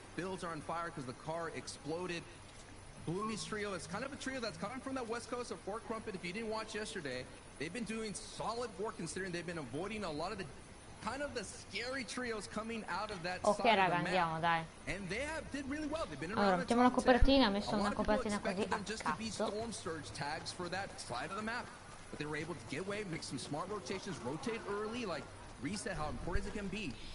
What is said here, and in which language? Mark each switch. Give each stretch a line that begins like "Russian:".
English: Builds are on fire because the car exploded. Bloomy's trio is kind of a trio that's coming from that west coast of Fort Crumpet. If you didn't watch yesterday, they've been doing solid work considering they've been avoiding a lot of the kind of the scary trios coming out of that
Italian: ok raga, andiamo dai.
English: And they did really well. They've been
Italian: allora mettiamo la copertina, ho messo una copertina così a cazzo.
English: Storm surge tags for that side of the map, but they were able to get away, make some smart rotations, rotate early, like reset how important it can be.